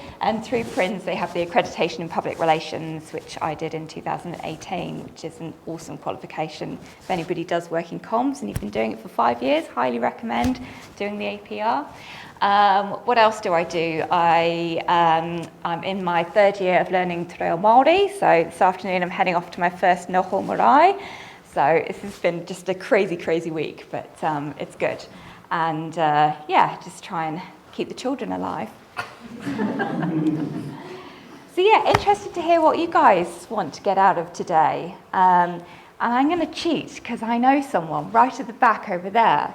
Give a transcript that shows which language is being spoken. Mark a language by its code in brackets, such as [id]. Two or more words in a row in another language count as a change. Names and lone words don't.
[en] And through PRINS, they have the Accreditation in Public Relations, which I did in 2018, which is an awesome qualification. If anybody does work in comms and you've been doing it for 5 years, highly recommend doing the APR. What else do I do? I'm in my third year of learning [mi] te reo Māori, [en] so this afternoon I'm heading off to my first [mi] noho marae. [en] So this has been just a crazy, crazy week, but it's good. And just try and keep the children alive. So interested to hear what you guys want to get out of today. And I'm going to cheat because I know someone right at the back over there.